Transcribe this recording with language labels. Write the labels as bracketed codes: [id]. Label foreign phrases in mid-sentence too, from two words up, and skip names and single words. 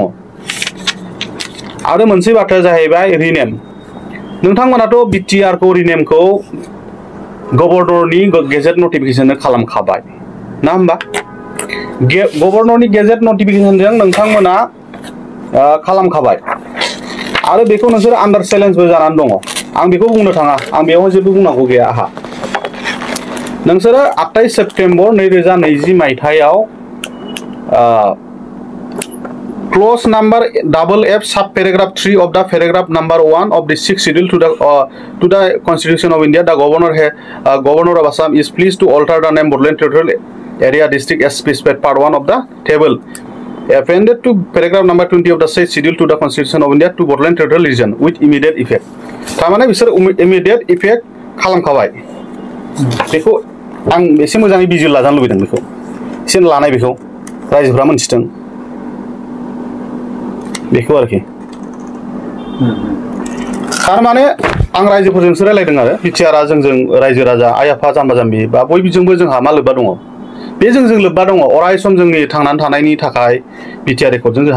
[brx] आरो मोनसे बाथ्राया जाहैबाय रिनेम नोंथांमोनाथ' बिटिआरखौ रिनेमखौ गभर्नरनि [en] gazette notification [brx] खालामखाबाय ना होमबा गभर्नरनि गेजेट नटिफिकेसनजों नोंथांमोना खालामखाबाय आरो बेखौ नोंसोर आन्डार चेलेन्जबो जानानै दङ आं बेखौ बुंनो थाङा आं बेयाव जेबो बुंनांगौ गैया आहा नोंसोरो 28 सेप्टेम्बर 2020 मायथाइयाव [en] clause number FF sub paragraph 3 of the paragraph number 1 of the 6th schedule to the Constitution of India, the governor of Assam is pleased to alter the name Bodoland Territorial Area District as specified part 1 of the table appended to paragraph number 20 of the 6th schedule to the Constitution of India to Bodoland Territorial Region with immediate effect. [brx] थारमाने बिसोर [en] immediate effect [brx] खालामखाबाय बेखौ आं एसे मोजाङै बिजिर लाजानो लुबैदों बेखौ एसे लानाय बेखौ रायजोफ्रा मोनथिथों बेखौ आरोखि थारमाने आं रायजोफोरजोंसो रायलायदों आरो बिटिआरआ जोंजों रायजो राजा आइ आफा जाम्बा जाम्बि बा बयजोंबो जोंहा मा लोब्बा दङ बे जोंजों लोब्बा दङ अराय सम जोंनि थांनानै थानायनि थाखाय बिटिआर रेकर्डजों जोंहा